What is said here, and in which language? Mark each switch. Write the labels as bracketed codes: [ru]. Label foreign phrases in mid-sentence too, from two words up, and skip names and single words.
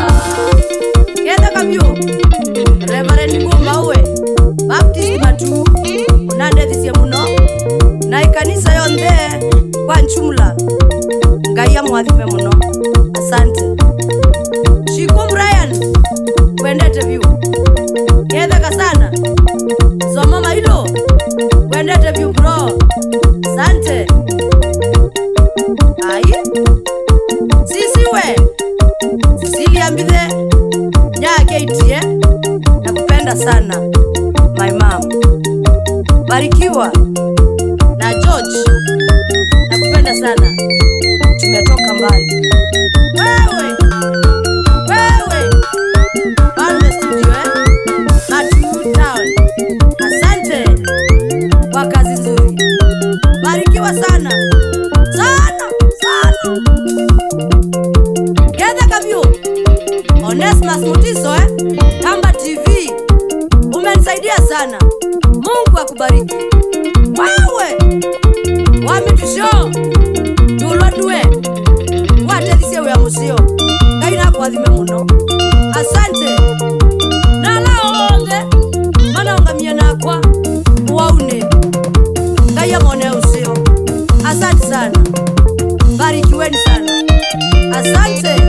[kam] Kenda kabyo Reverend Ngumba uwe Baptist matu unandethisye muno na ikanisa yonthe kwa nchumula. Ngai amwathime muno. Asante. Shiku Brian kwendete view. Ketheka sana. Somo mailo kwendete view bro. Asante. Ai Sisiwe Cecilia Mbithe nyake itie, [sw] nakupenda sana [en] my mom. [sw] Barikiwa na George, nakupenda sana, tumetoka mbali. Wewe Bande Studio at Town, asante kwa kazi nzuri. Barikiwa sana sana sana. Geza Kavyu Onesmus Mutiso Kamba TV, umenisaidia sana. Mungu akubariki. [kam] Wewe wamitusho tulwadue watelisie wea musio kaina kuadhime muno. Asante nalaonge manaongamia nakwa waune kaya mone usio. [sw] Asante sana, barikiweni sana. Asante.